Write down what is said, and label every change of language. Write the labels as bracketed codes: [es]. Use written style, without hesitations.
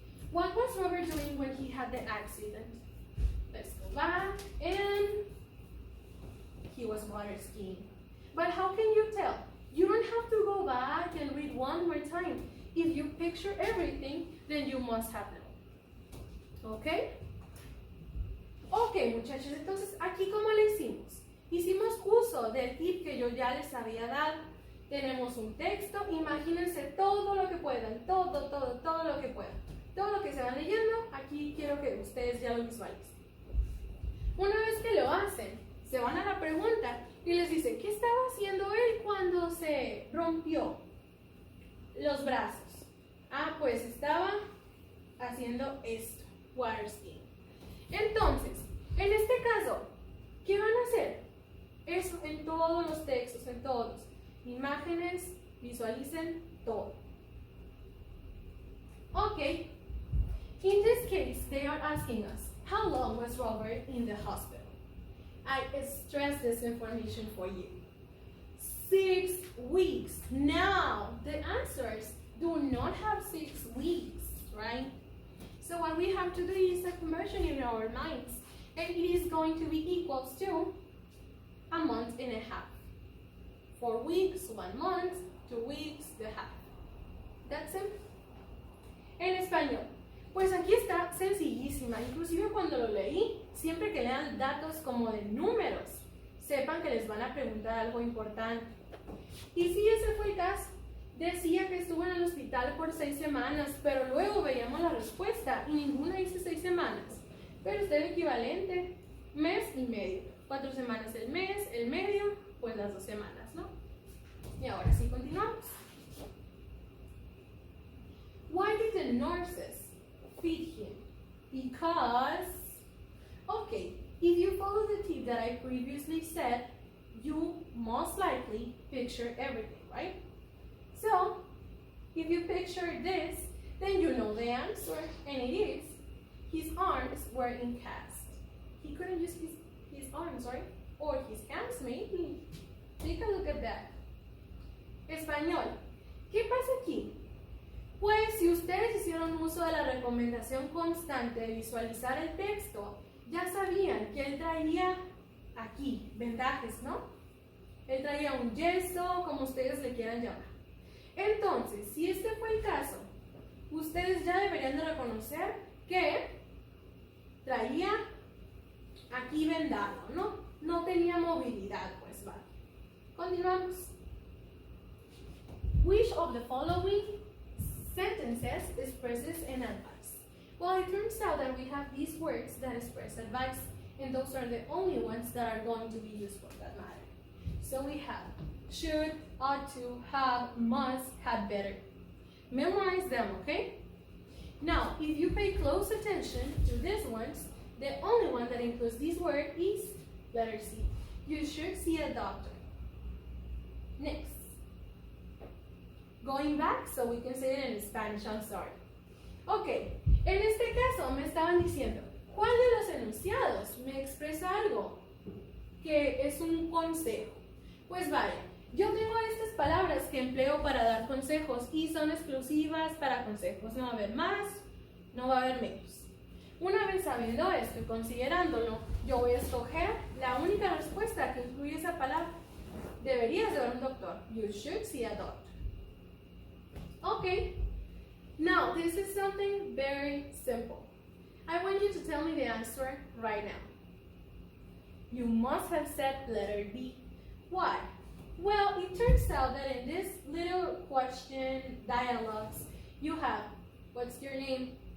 [en] What was Robert doing when he had the accident? Let's go back, and he was water skiing. But how can you tell? You don't have to go back and read one more time. If you picture everything, then you must have known. ¿Ok? [es] Ok, muchachos, entonces aquí ¿cómo le hicimos? Hicimos uso del tip que yo ya les había dado. Tenemos un texto, imagínense todo lo que puedan, todo lo que puedan. Todo lo que se van leyendo, aquí quiero que ustedes ya lo visualicen. Una vez que lo hacen, se van a la pregunta y les dice, ¿qué estaba haciendo él cuando se rompió los brazos? Pues estaba haciendo esto, water skiing. Entonces, en este caso, ¿qué van a hacer? Eso en todos los textos, en todos. Imágenes, visualicen todo. Okay. [en] In this case, they are asking us, how long was Robert in the hospital? I stress this information for you. 6 weeks. Now, the answers do not have 6 weeks, right? So what we have to do is a conversion in our minds, and it is going to be equals to a month and a half. 4 weeks, 1 month, 2 weeks, the half. That's simple. [es] En español, pues aquí está sencillísima. Inclusive cuando lo leí, siempre que lean datos como de números, sepan que les van a preguntar algo importante. Y si ese fue el caso, decía que estuvo en el hospital por 6 semanas, pero luego veíamos la respuesta y ninguna dice 6 semanas. Pero está el equivalente, mes y medio. 4 semanas el mes, el medio, pues las 2 semanas, ¿no? Y ahora sí continuamos. [en] Why did the nurses feed him? Because, okay, if you follow the tip that I previously said, you most likely picture everything, right? So, if you picture this, then you know the answer, and it is, his arms were in cast. He couldn't use his arms, right? Or his hands, maybe. Take a look at that. Español. [es] ¿Qué pasa aquí? Pues si ustedes hicieron uso de la recomendación constante de visualizar el texto, ya sabían que él traía aquí vendajes, ¿no? Él traía un yeso, como ustedes le quieran llamar. Entonces, si este fue el caso, ustedes ya deberían de reconocer que traía aquí vendado, ¿no? No tenía movilidad, pues vale. Continuamos. [en] Which of the following sentences expresses an advice? Well, it turns out that we have these words that express advice, and those are the only ones that are going to be useful that matter. So we have should, ought to, have, must, had better. Memorize them, okay? Now, if you pay close attention to these ones, the only one that includes this word is letter C. You should see a doctor. Next. Going back so we can say it in Spanish, I'm sorry. [es] Ok, en este caso me estaban diciendo, ¿cuál de los enunciados me expresa algo que es un consejo? Pues vaya, yo tengo estas palabras que empleo para dar consejos y son exclusivas para consejos. No va a haber más, no va a haber menos. Una vez sabiendo esto y considerándolo, yo voy a escoger la única respuesta que incluye esa palabra. Deberías de ver un doctor. [en] You should see a doctor. Okay. Now, this is something very simple. I want you to tell me the answer right now. You must have said letter B. Why? Well, it turns out that in this little question dialogues, you have, what's your name?